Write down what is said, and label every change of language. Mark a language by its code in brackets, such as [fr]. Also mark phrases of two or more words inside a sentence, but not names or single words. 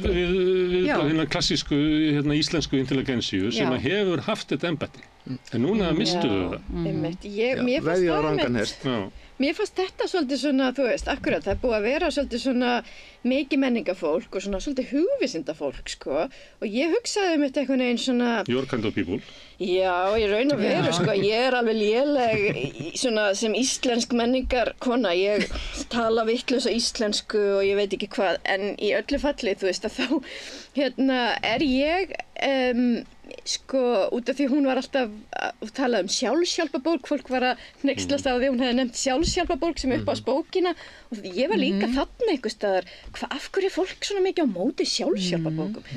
[is] við klassísku íslensku intelligensíu sem að hefur haft þetta embætti en núna mistuðu það. Mér fannst þetta svolítið svona, þú veist, akkurat, það búið að vera svolítið svona mikið menningafólk og svona svolítið hugvísindafólk, og ég hugsaði þetta einhvern veginn svona... [en] Your kind of people. [is] Já, ég raun og veru, ég alveg léleg svona sem íslensk menningarkona, ég tala vitlausa íslensku og ég veit ekki hvað, en í öllu falli, þú veist, að þá, ég... út af því hún var alltaf að tala sjálfshjálparbók, fólk var að hneykslast á því hún hefði nefnt sjálfshjálparbók sem upp á bókina og ég var líka þarna einhvers staðar, af hverju er fólk svona mikið á móti sjálfshjálparbókum?